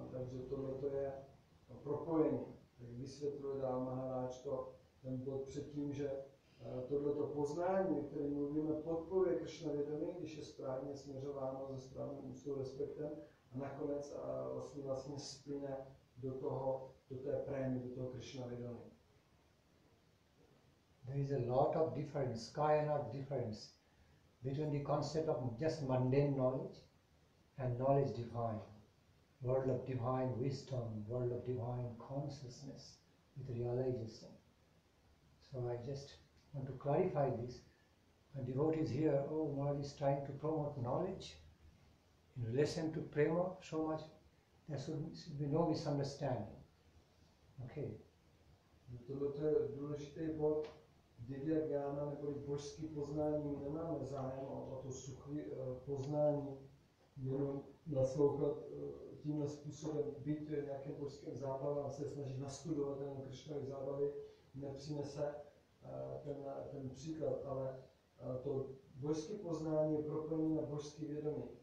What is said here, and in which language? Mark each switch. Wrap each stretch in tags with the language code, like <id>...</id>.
<cs>Takže tohle je propojení. Tak vysvětluje dál Maharaj ten bod předtím, že tohleto poznání, o kterém mluvíme, podporuje Kršnavědomí, když je správně směřováno se správným úctou, respektem a nakonec vlastně splyne do té prémy, do toho Kršnavědomí.</cs> <en>There is a lot of difference, sky and earth difference between the concept of just mundane knowledge and knowledge divine, world of divine wisdom, world of divine consciousness with realization. So I just want to clarify this. And devotees here, oh, Maharaj is trying to promote knowledge in relation to prema so much, there should be no misunderstanding. Okay.</en> <cs>Tohle je důležitý bod. Divya gjána neboli božský poznání, nemáme zájem o to suché poznání, jenom naslouchat tímhle způsobem, být nějakým božským zábavám, se snažit nastudovat ten Kršnovy zábavy, nepřinese ten příklad, ale to božské poznání je propojení na božské vědomí.</cs>